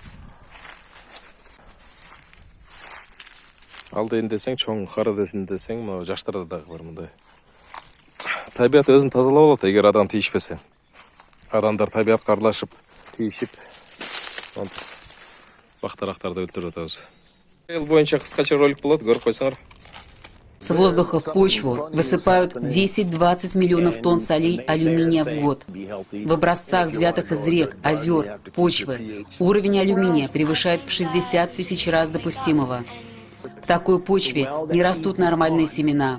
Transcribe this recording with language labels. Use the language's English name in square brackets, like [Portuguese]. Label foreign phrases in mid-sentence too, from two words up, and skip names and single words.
[Kyrgyz] Ал дейин десең, чоң кары десин десең, мына жаштарда дагы бар мындай. Табият өзүн тазалап алат, эгер адам тийишпесе. Адамдар табиятка аралашып, тийишип, бактарактарды өлтүрүп атабыз. Эл боюнча кыскача ролик болот, көрүп койсоңор. [Russian] С воздуха в почву высыпают 10-20 миллионов тонн солей алюминия в год. В образцах, взятых из рек, озер, почвы, уровень алюминия превышает в 60 тысяч раз допустимого. В такой почве не растут нормальные семена.